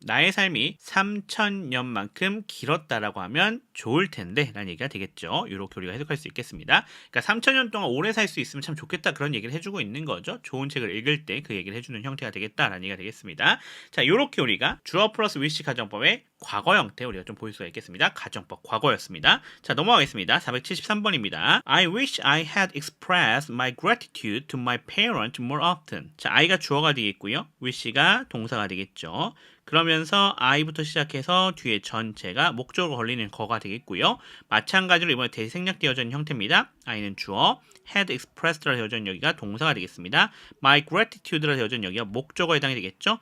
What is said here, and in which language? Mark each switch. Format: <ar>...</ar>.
<ko>나의 삶이 3,000년만큼 길었다라고 하면 좋을 텐데 라는 얘기가 되겠죠. 이렇게 우리가 해석할 수 있겠습니다. 그러니까 3,000년 동안 오래 살 수 있으면 참 좋겠다 그런 얘기를 해주고 있는 거죠. 좋은 책을 읽을 때 그 얘기를 해주는 형태가 되겠다라는 얘기가 되겠습니다. 자, 이렇게 우리가 주어 플러스 wish 가정법의 과거 형태 우리가 좀 볼 수가 있겠습니다. 가정법 과거였습니다. 과거였습니다. 자, 넘어가겠습니다. 473번입니다.</ko> <en>I wish I had expressed my gratitude to my parents more often.</en> <ko>자, I가 주어가 되겠고요. wish가 동사가 되겠죠. 그러면서 I부터 시작해서 뒤에 전체가 목적으로 걸리는 거가 되겠고요. 마찬가지로 이번에 대시 생략되어져 있는 형태입니다. I는 주어, had expressed 라 되어져 있는 여기가 동사가 되겠습니다. my gratitude 라 되어져 있는 여기가 목적어에 해당이 되겠죠.</ko>